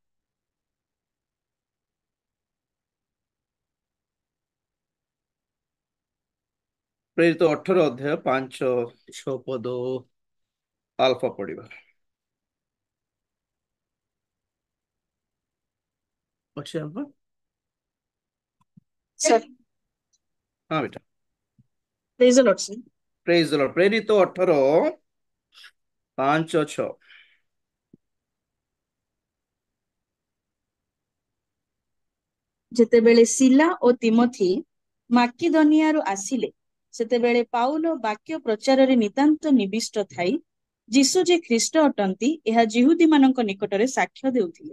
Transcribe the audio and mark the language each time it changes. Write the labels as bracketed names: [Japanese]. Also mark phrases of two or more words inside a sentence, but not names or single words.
[Odia] ପ୍ରେରିତ 18 ଅଧ୍ୟାୟ 5-6 ପଦ ଆଲଫା ପଢିବା ଅଛି। ଆଲଫା, [English] Sir, [Odia] ହଁ ବେଟା। [English] praise the Lord, sir. Praise the Lord. ପ୍ରେରିତ 18 5-6। [Odia] ଯେତେବେଳେ ଶିଲା ଓ ତିମୋଥି ମାକିଦନିଆରୁ ଆସିଲେ, ସେତେବେଳେ ପାଉଲ ବାକ୍ୟ ପ୍ରଚାରରେ ନିତାନ୍ତ ନିବିଷ୍ଟ ଥାଇ ଯୀଶୁ ଯେ ଖ୍ରୀଷ୍ଟ ଅଟନ୍ତି ଏହା ଯିହୁଦୀମାନଙ୍କ ନିକଟରେ ସାକ୍ଷ୍ୟ ଦେଉଥିଲେ।